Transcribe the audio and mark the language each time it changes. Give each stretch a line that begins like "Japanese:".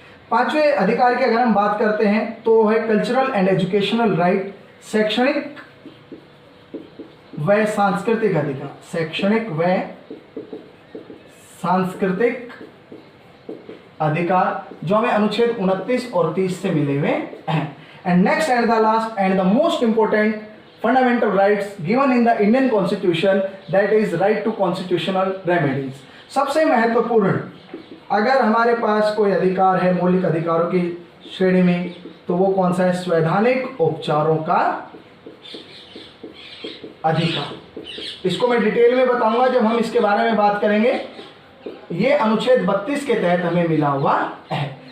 Hindi: 5वें अधिकार की अगर हम बात करते हैं तो है कल्चरल एंड एजुकेशनल राइट, शैक्षणिक व सांस्कृतिक अधिकार। शैक्षणिक व सांस्कृतिक अधिकार, जो हमें अनुच्छेद 29 और 30 से मिले हुए हैं।
English: And next and the last and the most important fundamental rights given in the Indian Constitution, that is right to constitutional remedies.
Hindi: सबसे महत्वपूर्ण अगर हमारे पास कोई अधिकार है मौलिक अधिकारों की श्रेणी में तो वो कौन सा है? संवैधानिक उपचारों का अधिकार। इसको मैं डिटेल में बताऊंगा जब हम इसके बारे में बात करेंगे। ये अनुच्छेद 32 के तहत हमें मिला हुआ है।